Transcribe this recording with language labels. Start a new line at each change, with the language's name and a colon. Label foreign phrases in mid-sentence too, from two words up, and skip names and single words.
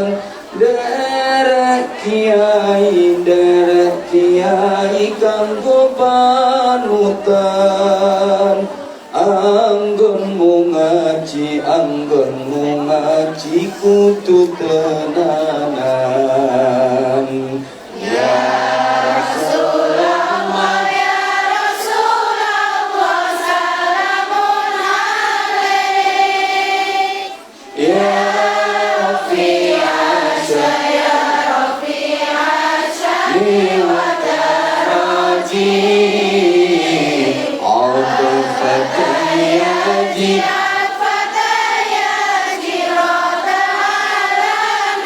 Javanese: Derek kiai kanggo panutan, anggonmu ngaji kudu tenanan.
Arabic: يا رسول الله، يا رسول الله، سلام عليك. يا رافع يا رافع شاني ودرجي. Abdul Fatah